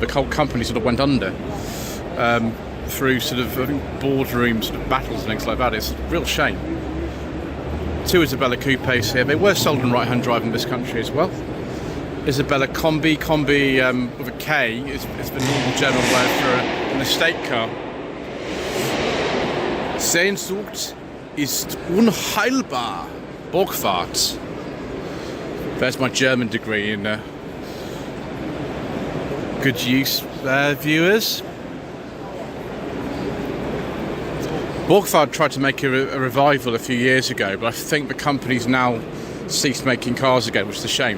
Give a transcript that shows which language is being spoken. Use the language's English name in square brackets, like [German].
[English] The whole company sort of went under through sort of, I think, boardroom sort of battles and things like that. It's a real shame. 2 Isabella coupes here. They were sold in right-hand drive in this country as well. Isabella Combi with a K is the normal German word for an estate car. [German] Sehnsucht ist unheilbar. [English] Borgward. There's my German degree in good use, viewers. Borgward tried to make a revival a few years ago, but I think the company's now ceased making cars again, which is a shame.